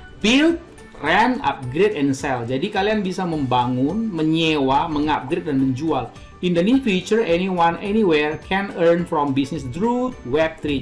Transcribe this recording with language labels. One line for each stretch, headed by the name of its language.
English: Build, rent, upgrade, and sell.
Indonesian: Jadi kalian bisa membangun, menyewa, mengupgrade, dan menjual.
English: In the near future, anyone, anywhere can earn from business through Web 3.